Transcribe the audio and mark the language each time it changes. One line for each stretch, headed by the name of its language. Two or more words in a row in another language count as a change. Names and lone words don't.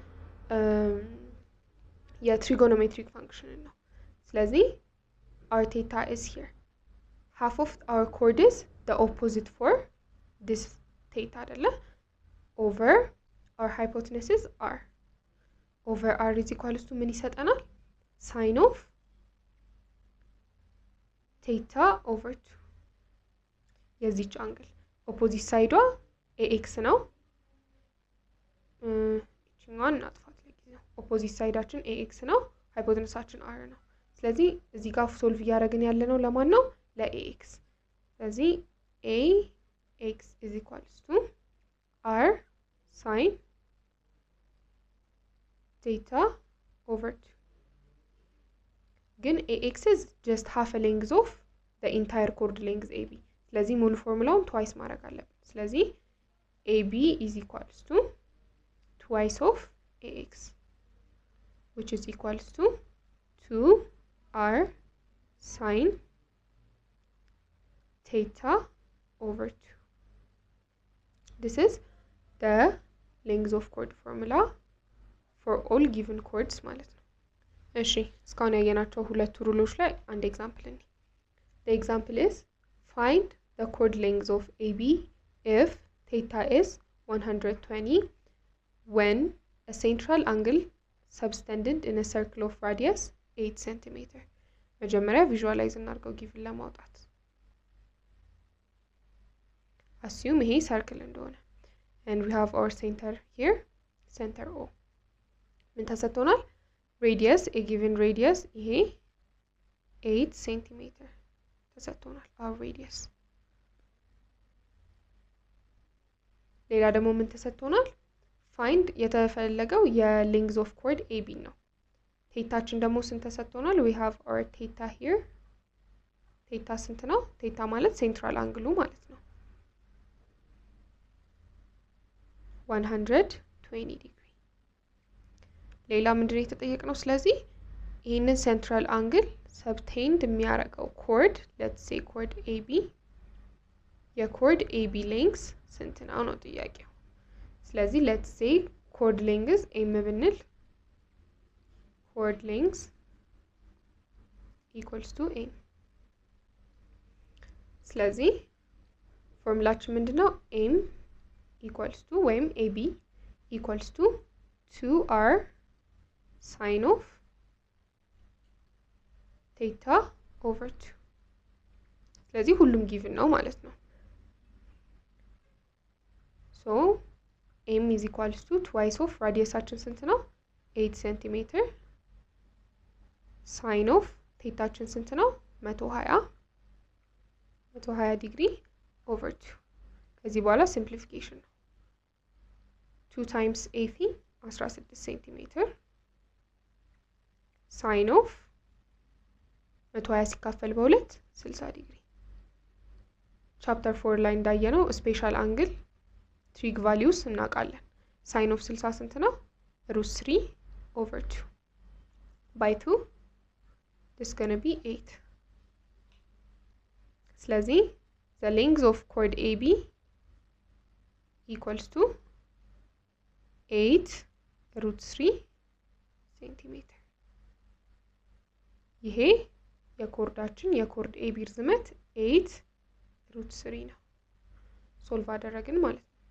English: trigonometric function
Amharic: ነው ስለዚህ
English: our theta is here half of our chord is the opposite for this theta አይደለ over our hypotenuse is r over r is equals to
Amharic: ምን ይሰጠናል
English: sin of theta over 2
Amharic: የዚች አንግል
English: opposite side ax ነው
Amharic: እቺኛዋን እናጥፋት ለጊዜው opposite sideአችን ax ነው hypotenuseአችን r ነው ስለዚህ እዚህ ጋር ሶልቭ ያደረግን ያለ ነው ለማን ነው ለax ስለዚህ
English: ax is equals to r sin theta over 2 ግን ax is just half a length of the entire chord length ab
Amharic: ስለዚህ ሙሉ ፎርሙላውን
English: twice
Amharic: ማድረግ አለብን ስለዚህ
English: ab is equals to twice of ax which is equals to 2r sin theta over 2 this is the length of chord formula for all given chords
Amharic: ማለት ነው እሺ እስካሁን ያየናቸው ሁለት ሩሎች ላይ አንድ ኤግዛምፕል እንይ
English: the example is find the chord length of AB if theta is 120 when a central angle subtended in a circle of radius 8 cm
Amharic: መጀመሪያ ቪዥዋላይዝ እናድርገው ጊቭን ለማውጣት
English: assume
Amharic: ይሄ ሰርክል እንደሆነ
English: and we have our center here center O
Amharic: ምን ተሰጥቶናል
English: radius a given radius
Amharic: ይሄ 8 cm ተሰጥቶናል
English: our radius
Amharic: ሌላ ደግሞ ምን ተሰጥቶናል find የተፈለገው የlength of chord AB ነው ቴታችን ደግሞ ስንት ተሰጥቶናል
English: we have our theta here
Amharic: ቴታ ስንት ነው ቴታ ማለት ሴንትራል አንግሉ ማለት ነው 120 ዲግሪ ሌላ ምንድነው የተጠየቅነው ስለዚህ ይሄንን ሴንትራል አንግል ሰብቴንድ የሚያረጋው
English: chord let's say chord AB
Amharic: የchord AB length ስንት ነው ጥያቄው ስለዚህ
English: let's say chord length m
Amharic: ብንል
English: chord length equals to m
Amharic: ስለዚህ ፎርሙላችን ምንድነው
English: m equals to ወይም ab equals to 2r sin of theta over 2
Amharic: ስለዚህ ሁሉም
English: given
Amharic: ነው ማለት ነው
English: so m is equals to twice of radiusአችን
Amharic: ስንት ነው
English: 8 cm sin of thetaችን
Amharic: ስንት ነው 120 ዲግሪ
English: over 2
Amharic: ከዚህ በኋላ
English: simplification ነው 2 times AP 16 cm
Amharic: sin of 120 ሲካፈል በ2 60 ዲግሪ ቻፕተር 4 ላይ እንዳየነው ስፔሻል አንግል
English: trig values
Amharic: እናውቃለን
English: sin of 60
Amharic: ስንት ነው √3
English: over 2 by 2 this is going to be 8
Amharic: ስለዚህ
English: the length of chord AB equals to 8√3 cm
Amharic: ይሄ የኮርዳችን የኮርድ AB ርዝመት 8√3 ነው ሶልቭ አደረግን ማለት ነው